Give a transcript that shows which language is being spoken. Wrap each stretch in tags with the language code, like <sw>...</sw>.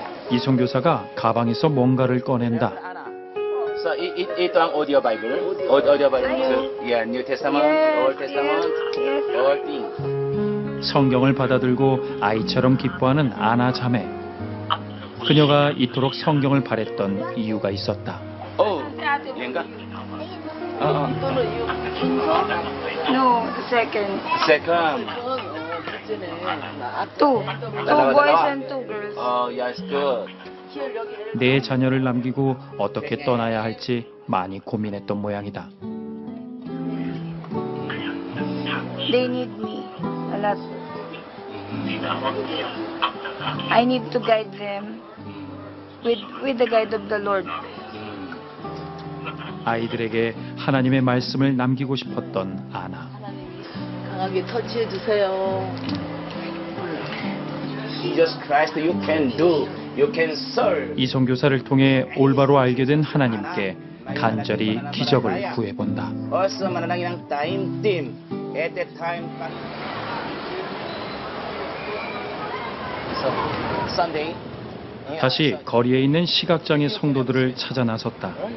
<ko>이 선교사가 가방에서 뭔가를 꺼낸다.</ko> <tl>So, ito ang audio Bible? Audio Bible?</tl> <en>Yeah, New Testament, Old Testament, all things.</en> <ko>성경을 받아들고 아이처럼 기뻐하는 아나 자매. 그녀가 이토록 성경을 바랬던 이유가 있었다.</ko> <tl>Oh, yan ka?</tl> <en>No, second. Second. Two</en> <tl>Dalawa,</tl> <en>boys</en> <tl>dalawa.</tl> <en>and two girls. Oh, yes, good.</en> <ko>내 자녀를 남기고 어떻게 떠나야 할지 많이 고민했던 모양이다.</ko> <en>They need me a lot. I need to guide them with the guide of the Lord. 아이들에게 하나님의 말씀을 남기고 싶었던 아나.</en> <ko>강하게 터치해 주세요.</ko> <en>Jesus Christ, you can do, you can serve.</en> <ko>이 선교사를 통해 올바로 알게 된 하나님께 간절히 기적을 구해본다.</ko> <en>Also,</en> <tl>mananangin ang</tl> <en>time team. At that time, so, Sunday.</en> <ko>다시 거리에 있는 시각장애 성도들을 찾아 나섰다.</ko>